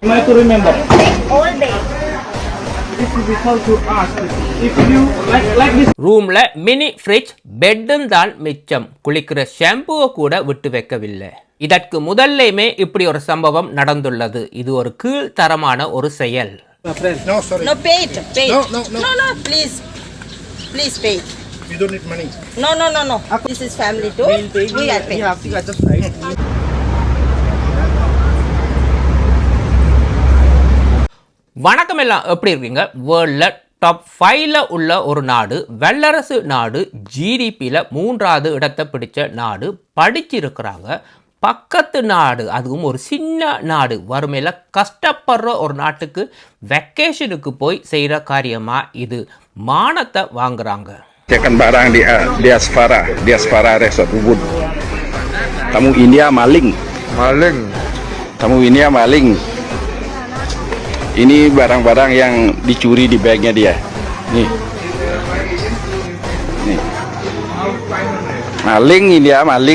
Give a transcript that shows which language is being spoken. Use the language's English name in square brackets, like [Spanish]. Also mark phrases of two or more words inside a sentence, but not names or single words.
[Tamil] ரூம்ல [English] mini fridge, [Tamil] பெட்டும் தான் மிச்சம். குளிக்கிற ஷாம்புவை கூட விட்டு வைக்கவில்லை. இதற்கு முதல்லையுமே இப்படி ஒரு சம்பவம் நடந்துள்ளது. இது ஒரு கீழ்த்தரமான ஒரு செயல். [English] No, paid. No, please. Please pay. You don't need money. No. This is family too. We are paying. You have to adjust, right? [Tamil] வணக்கம், எல்லாம் எப்படி இருக்கீங்க? வேர்ல்ட்ல டாப் 5ல உள்ள ஒரு நாடு, வல்லரசு நாடு, ஜிடிபியில் 3வது இடத்தை பிடிச்ச நாடு. படிச்சிருக்கிறாங்க. பக்கத்து நாடு, அதுவும் ஒரு சின்ன நாடு, வறுமையில் கஷ்டப்படுற ஒரு நாட்டுக்கு வெக்கேஷனுக்கு போய் செய்கிற காரியமா இது? மானத்தை வாங்குறாங்க. [Indonesian] Cekan barang di Diaspora Resort Ubud. Tamu India maling. Tamu India maling. Ini barang-barang yang dicuri di bagnya dia. Nih. Maling India maling.